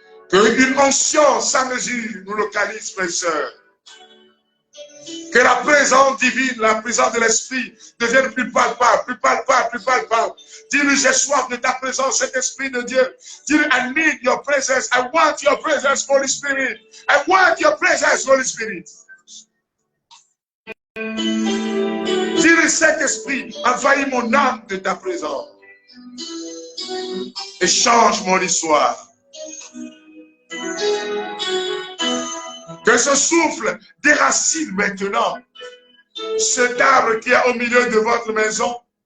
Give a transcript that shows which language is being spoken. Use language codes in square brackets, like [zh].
[fr] Que une onction sans mesure nous localise, frères et sœurs. Que la présence divine, la présence de l'Esprit devienne plus palpable, plus palpable, plus palpable. Dis-lui, j'ai soif de ta présence, cet Esprit de Dieu. Dis-lui, [en] I need your presence. I want your presence, Holy Spirit. I want your presence, Holy Spirit. [fr] Dis-lui, cet Esprit, envahis mon âme de ta présence. Et change mon histoire. Que ce souffle déracine maintenant cet arbre qui est au milieu de votre maison.